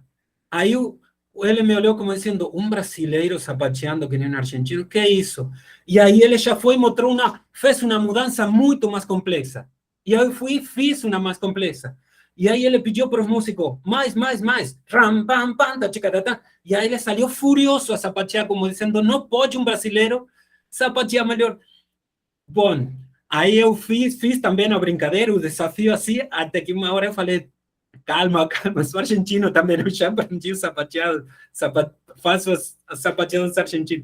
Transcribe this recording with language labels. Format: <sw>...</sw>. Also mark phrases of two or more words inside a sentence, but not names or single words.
<pt>Aí ele me olhou como dizendo, um brasileiro sapateando que nem um argentino, que é isso? E aí ele já foi e mostrou fez uma mudança muito mais complexa. E eu fui e fiz uma mais complexa. E aí ele pediu para os músicos, mais. Ram, pam, pam, ta, chica, ta, ta. E aí ele saiu furioso a sapatear, como dizendo, não pode um brasileiro sapatear melhor. Bom, aí eu fiz também a brincadeira, o desafio assim, até que uma hora eu falei, calma, sou argentino também, eu já aprendi o sapateado, faço as sapateadas argentinas.</pt>